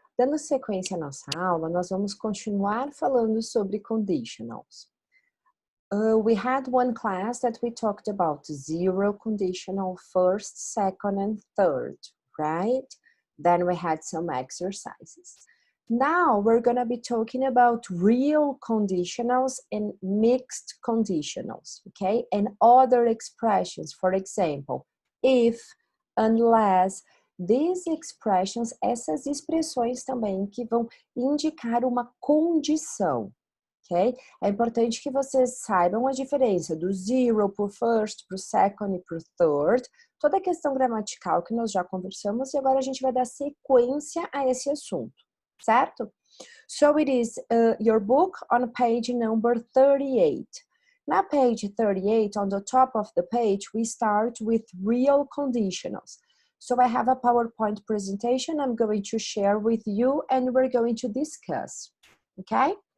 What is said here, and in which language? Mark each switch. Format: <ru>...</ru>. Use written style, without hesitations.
<pt>Dando sequência à nossa aula, nós vamos continuar falando sobre conditionals.</pt> <en>We had one class that we talked about zero conditional, first, second, and third, right? Then we had some exercises. Now we're going to be talking about real conditionals and mixed conditionals, okay? And other expressions, for example, if, unless. These expressions,</en> <pt>essas expressões também que vão indicar uma condição,</pt> <en>ok?</en> <pt>É importante que vocês saibam a diferença do zero para o first, para o second e para o third, toda a questão gramatical que nós já conversamos e agora a gente vai dar sequência a esse assunto, certo?</pt> <en>So it is your book on page number 38. Na page 38, on the top of the page, we start with real conditionals. So I have a PowerPoint presentation I'm going to share with you and we're going to discuss, okay?</en>